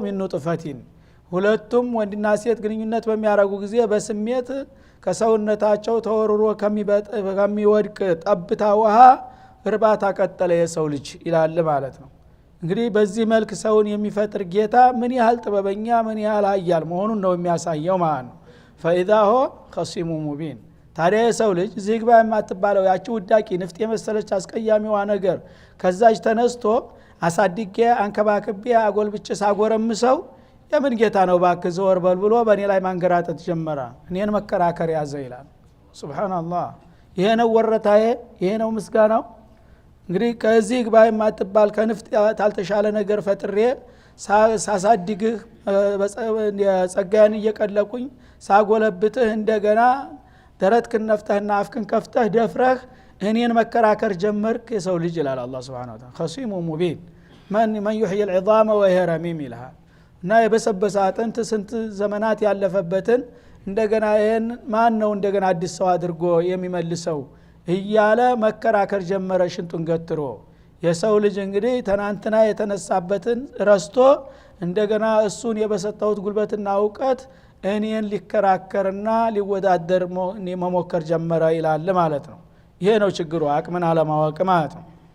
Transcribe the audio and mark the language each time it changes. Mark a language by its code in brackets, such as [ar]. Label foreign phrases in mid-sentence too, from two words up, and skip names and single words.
[ar] من نطفة [am] ሁለቱም ወንድና ሴት ግንኙነት በሚያረጉ ጊዜ በስሜት ከሰውነታቸው ተወርሮ ከሚወድቅ ጠብታ ውሃ እርባታ ቀጠለ የሰው ልጅ ይላል ማለት ነው። እንግዲህ በዚህ መልክ ሰውን የሚፈጥር ጌታ ምን ያህል ጥበበኛ ምን ያህል ኃያል መሆኑን ነው የሚያሳየው ማለት ነው። [ar] فإذا هو خصيم مبين። [am] ታዲያ የሰው ልጅ ዝግባ የማትባለው ያቺ ውዳቂ ንፍጥ የመሰለች አስቀያሚዋ ነገር ከዛች ተነስቶ አሳድጌ አንከባክቤ አጎልብጬ ሳጎረምሰው የምን ጌታ ነው ባክህ ዘወር በል ብሎ በእኔ ላይ ማንገራጠት ጀመረ፣ እኔን መከራከር ያዘ ይላል። ሱብሃንአላህ። ይሄ ነው ወረታዬ፣ ይሄ ነው ምስጋናው። እንግዲህ ከዚህ ግባ የማትባል ከንፍጥ ታልተሻለ ነገር ፈጥሬ ሳሳድግህ ጸጋዬን እየቀለቁኝ ሳጎለብትህ እንደገና ደረትክን ነፍተህና አፍክን ከፍተህ ደፍረህ እኔን መከራከር ጀመርክ የሰው ልጅ ይላል አላህ Subhanahu [ar] وتعالى። خصيم مبين من يحيي العظام وهي رميم [am] ይላል። እና የበሰበሰ አጥንት ስንት ዘመናት ያለፈበትን እንደገና ይሄን ማን ነው እንደገና አዲስ ሰው አድርጎ የሚመልሰው እያለ መከራከር ጀመረ ሽንጡን ገትሮ። የሰው ልጅ እንግዲህ ትናንትና የተነሳበትን ረስቶ እንደገና እሱን የበሰጠውት ጉልበትና ዕውቀት እኔን ሊከራከርና ሊወዳደር መሞከር ጀመረ ይላል ማለት ነው። ይሄ ነው ችግሩ፣ አቅምን አለማወቅ ማለት ነው።